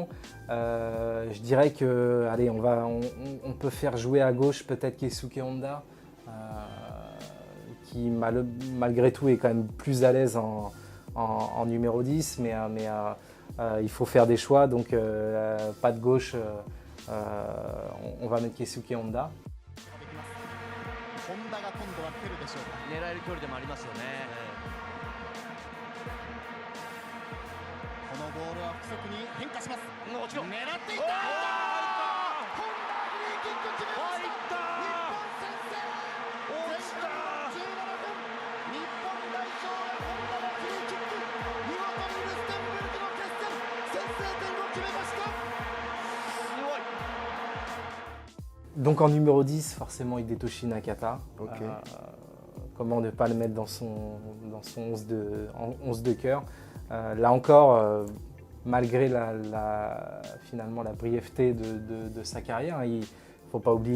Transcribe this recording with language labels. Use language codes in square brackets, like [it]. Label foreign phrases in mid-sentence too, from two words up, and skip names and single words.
[fr] Je dirais que, allez, on peut faire jouer à gauche peut-être Keisuke Honda. qui malgré tout est quand même plus à l'aise en numéro 10, mais il faut faire des choix, donc pas de gauche, on va mettre Keisuke Honda. [ja] 本田が今度は来るでしょうか。狙える距離でもありますよね。このボールは不足に変化します。もちろん。狙っていった。本田フリーキック決めました。日本先制。前半17分、日本代表が本田のフリーキック、見事にルステンブルクの決戦、先制点を決めました。 [fr] Donc en numéro 10, forcément Hidetoshi Nakata. Ok. Comment ne pas le mettre dans son 11 de cœur. Là encore, malgré finalement la brièveté de sa carrière, il ne faut pas oublier